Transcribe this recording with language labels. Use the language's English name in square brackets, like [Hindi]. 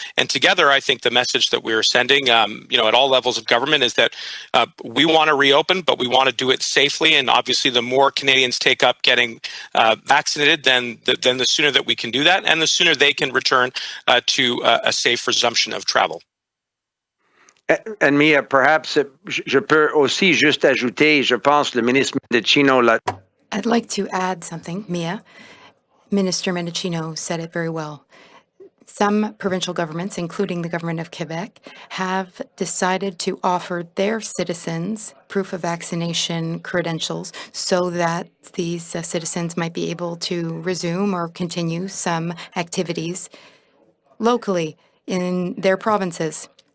[English] And together, I think the message that we are sending, at all levels of government is that we want to reopen, but we want to do it safely. And obviously, the more Canadians take up getting vaccinated, then the sooner that we can do that, and the sooner they can return to a safe resumption of travel. And Mia, perhaps [French] je peux aussi juste ajouter, je pense le ministre Mendicino. [English] I'd like to add something, Mia. Minister Mendicino said it very well. Some provincial governments, including the government of Quebec, have decided to offer their citizens proof of vaccination credentials so that these citizens might be able to resume or continue some activities locally in their provinces.